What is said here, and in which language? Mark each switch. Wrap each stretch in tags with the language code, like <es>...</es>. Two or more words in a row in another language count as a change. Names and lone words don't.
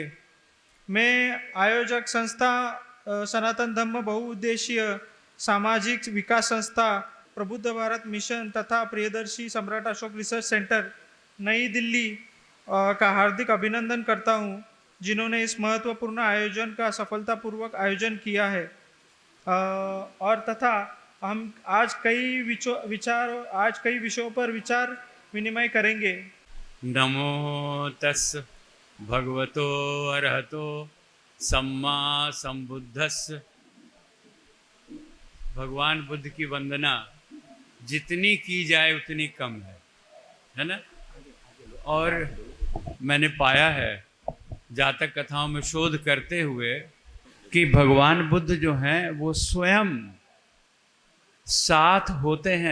<hi>मैं आयोजक संस्था सनातन धम्म बहुउद्देशीय सामाजिक विकास संस्था प्रबुद्ध भारत मिशन तथा प्रियदर्शी सम्राट अशोक रिसर्च सेंटर नई दिल्ली का हार्दिक अभिनंदन करता हूं, जिन्होंने इस महत्वपूर्ण आयोजन का सफलतापूर्वक आयोजन किया है। और तथा हम आज कई विषयों पर विचार विनिमय करेंगे।</hi> <pi>नमो तस् भगवतो अरहतो सम्मा संबुद्धस्स।</pi> <hi>भगवान बुद्ध की वंदना जितनी की जाए उतनी कम है ना। और मैंने पाया है जातक कथाओं में शोध करते हुए कि भगवान बुद्ध जो हैं वो स्वयं साथ होते हैं।</hi>